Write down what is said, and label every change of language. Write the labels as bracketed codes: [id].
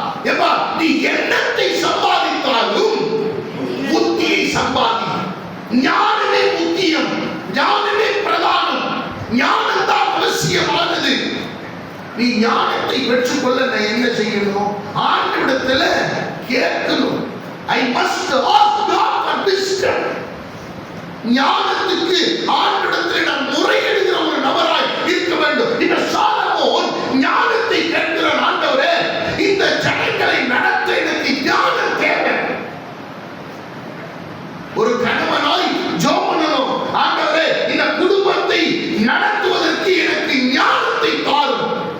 [ta] எப்பா, நீ எண்ணத்தை சம்பாதித்தாலும் புத்தியை சம்பாதி. ஞானமே முக்கியம், ஞானமே பிரதானம், ஞானம் தான் அவசியமானது. நீ ஞானத்தை பெற்றுக்கொள்ள நான் என்ன செய்யணும்? ஆண்டவரிடத்துல கேட்கணும். [en] I must ask God for wisdom. [ta] ஞானத்துக்கு ஆண்டவரிடத்தில் நான் முறையிடுகிற ஒரு நபராய் இருக்க வேண்டும். இந்த சாலமோன் ஞானத்தை கேட்கிற ஆண்டவரே, இந்த ஜனங்களை நடத்த எனக்கு ஞானம் தேவை. ஒரு கணவனாய் ஜெபம் பண்ணணும். ஆண்டவரே, இந்த குடும்பத்தை நடத்துவதற்கு எனக்கு ஞானத்தை தாரும்.